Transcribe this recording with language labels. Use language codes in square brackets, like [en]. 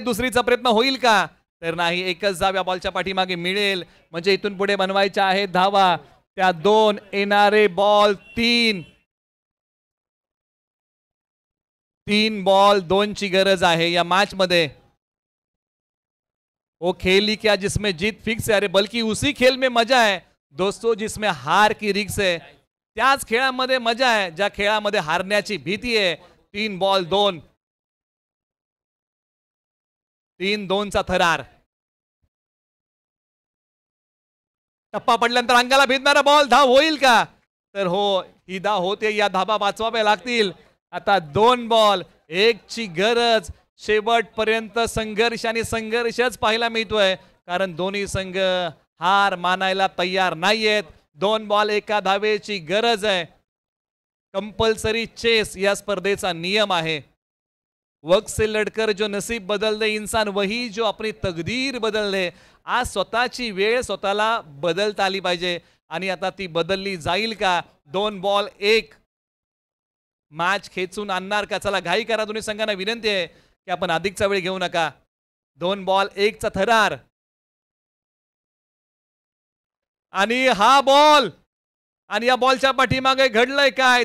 [mr] दुसरीचा प्रयत्न होईल का? तर नाही. एकच धाव या बॉलच्या पाठीमागे मिळेल. म्हणजे इथून पुढे बनवायच्या आहेत धावा त्या 2. येणारे बॉल 3. 3 बॉल 2 ची गरज आहे या मॅच मध्ये. [hi] वो खेल ही क्या जिसमें जीत फिक्स है, अरे बल्कि उसी खेल में मजा है दोस्तों जिसमें हार की रिक्स है. [mr] त्याच खेळामध्ये मजा आहे ज्या खेळामध्ये हारण्याची भीती आहे. 3 बॉल 2, 3-2चा थरार. टप्पा पडल्यानंतर अंगाला भिडणारा बॉल, धाव होईल का? तर हो, ही धाव होते. या धाबा वाचवाव्या लागतील. आता 2 बॉल 1 ची गरज. शेवटपर्यंत संघर्ष आणि संघर्षच पाहायला मिळतोय, कारण दोन्ही संघ हार मानायला तयार नाहीयेत. 2 बॉल 1 धावेची गरज आहे. कंपल्सरी चेस या स्पर्धेचा नियम आहे. [hi] वक्त से लढकर जो नसीब बदल दे इंसान वही जो अपनी तकदीर बदल दे. [mr] आज स्वतःची वेळ स्वतःला बदलता आली पाहिजे आणि आता ती बदलली जाईल का? 2 बॉल 1 मॅच खेचून आणणार का? चला घाई करा. दोन्ही संघांना विनंती आहे की आपण अधिकचा वेळ घेऊ नका. 2 बॉल 1चा थरार आणि हा बॉल आणि या बॉलच्या पाठीमागे घडलंय काय?